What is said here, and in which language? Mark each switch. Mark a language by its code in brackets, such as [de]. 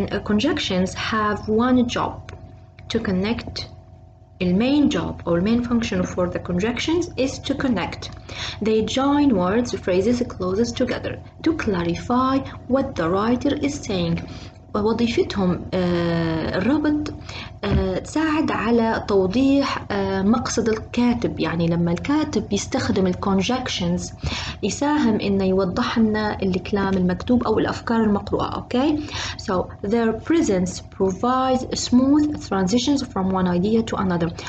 [en] Conjunctions have one job to connect. The main job or main function for the conjunctions is to connect. They join words, phrases, clauses together to clarify what the writer is saying. [ar] وظيفتهم الربط تساعد على توضيح مقصد الكاتب. يعني لما الكاتب يستخدم الكونجكشنز يساهم إنه يوضح لنا الكلام المكتوب أو الأفكار المقروءة. [en] Okay so their presence provides smooth transitions from one idea to another.